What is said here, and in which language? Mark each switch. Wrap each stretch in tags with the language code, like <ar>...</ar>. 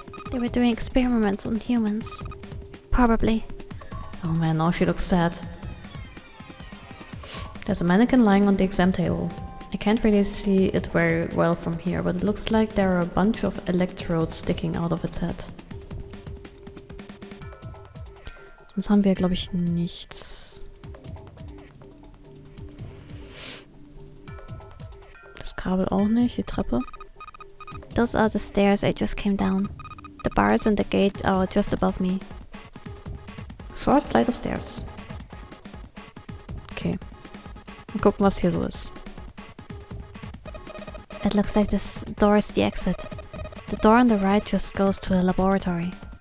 <en>They were doing experiments on humans. Probably. Oh man, now she looks sad. There's a mannequin lying on the exam table. I can't really see it very well from here, but it looks like there are a bunch of electrodes sticking out of its head.</en> <de>Sonst haben wir, glaube ich, nichts. Das Kabel auch nicht, die Treppe.</de> <en>Those are the stairs I just came down. The bars and the gate are just above me. Short flight of stairs.</en> <de>Okay. Mal gucken, was hier so ist.</de> <en>It looks like this door is the exit. The door on the right just goes to the laboratory.</en>